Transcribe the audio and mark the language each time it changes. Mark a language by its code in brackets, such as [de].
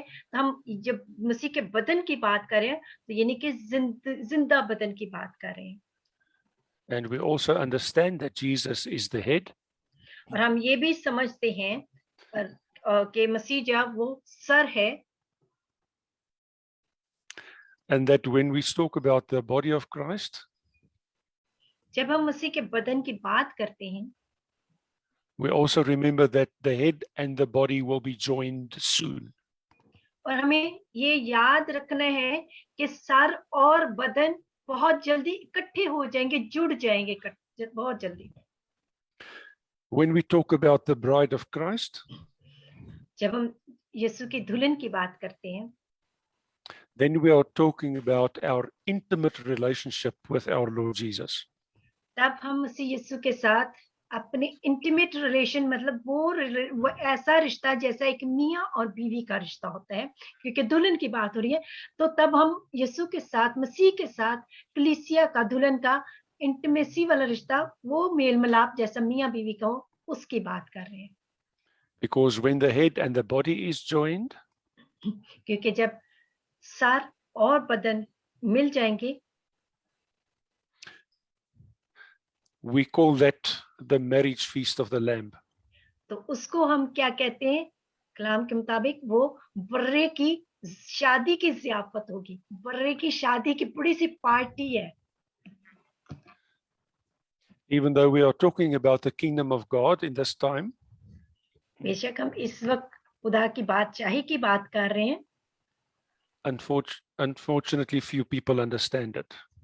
[hi] तो हम जब मसीह के बदन की बात करें तो यानी कि जिंदा बदन की बात कर रहे हैं। [en] And we also understand that Jesus is the head. [hi] और हम ये भी समझते हैं कि मसीह जो वो सर है. [en] And that when we talk about the body of Christ, [hi] जब हम मसीह के बदन की बात करते हैं, [en] we also remember that the head and the body will be joined soon. [hi] और हमें ये याद रखना है कि सर और बदन बहुत जल्दी इकट्ठे हो जाएंगे, जुड़ जाएंगे बहुत जल्दी. [en] When we talk about the bride of Christ, [hi] जब हम यीशु की दुल्हन की बात करते हैं, [en] then we are talking about our intimate relationship with our Lord Jesus. [hi] तब हम मसीह यीशु के साथ अपने इंटीमेट रिलेशन, मतलब वो ऐसा रिश्ता जैसा एक मियाँ और बीवी का रिश्ता होता है, क्योंकि दुल्हन की बात हो रही है, तो तब हम यीशु के साथ, मसीह के साथ कलीसिया का, दुल्हन का इंटीमेसी वाला रिश्ता, वो मेल मिलाप जैसा मियाँ बीवी का हो, उसकी बात कर रहे हैं. [en] Because when the head and the body is joined, [hi] क्योंकि जब सर और बदन मिल जाएंगे, [en] we call that the marriage feast of the Lamb. [hi] तो उसको हम क्या कहते हैं? कलाम के मुताबिक वो बर्रे की शादी की ज़ियाफत होगी. बर्रे की शादी की बड़ी सी पार्टी है. [en] Even though we are talking about the kingdom of God in this time, [hi] बेशक हम इस वक्त खुदा की बादशाही की बात कर रहे हैं, [en] unfortunately few people understand it.